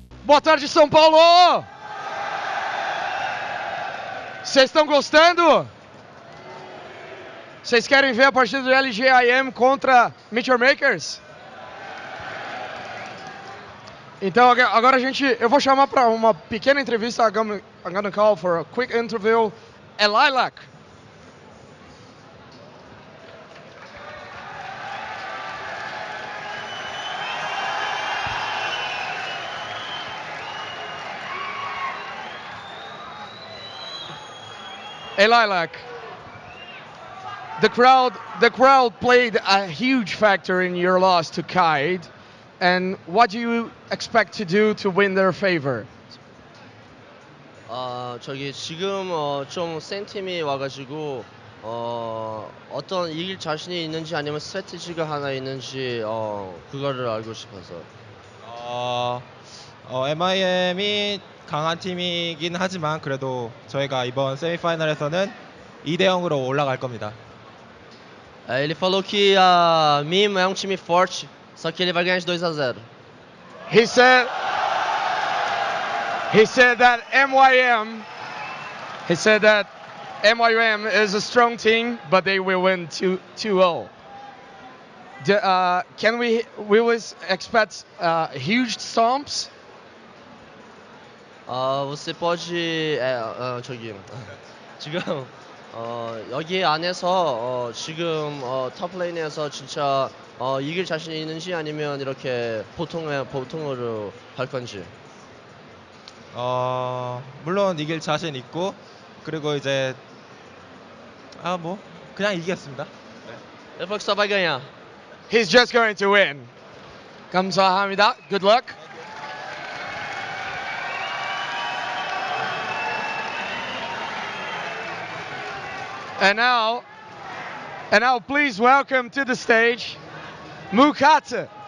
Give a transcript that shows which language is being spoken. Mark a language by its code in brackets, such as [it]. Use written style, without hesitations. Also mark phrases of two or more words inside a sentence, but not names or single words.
[pt] Boa tarde, São Paulo! Vocês estão gostando? Vocês querem ver a partida do LG IEM contra Meteor Makers? Então agora eu vou chamar para uma pequena entrevista. [en] I'm gonna call for a quick interview. Lilac. Lilac. The crowd played a huge factor in your loss to Kaid. And what do you expect to do to win their favor? [ko] 저기 지금 좀 센 팀이 와가지고 어떤 이길 자신이 있는지 아니면 스트래티지가 하나 있는지 그거를 알고 싶어서. MYM이 강한 팀이긴 하지만 그래도 저희가 이번 세미파이널에서는 2대 0으로 올라갈 겁니다. [pt] Ele falou que a MYM é um time forte, só que ele vai ganhar de 2-0. [en] He said that MYM is a strong team, but they will win 2-0. Can we expect huge stomps? [pt] você pode [ko] 지금 여기 안에서 지금 탑레인에서 진짜 이길 자신이 있는지 아니면 이렇게 보통으로 할 건지. 물론 이길 자신 있고 그리고 이제 그냥 이기겠습니다. [pt] Ele falou que só vai ganhar. [en] He's just going to win. 감사합니다. Good luck. And now please welcome to the stage Mukata.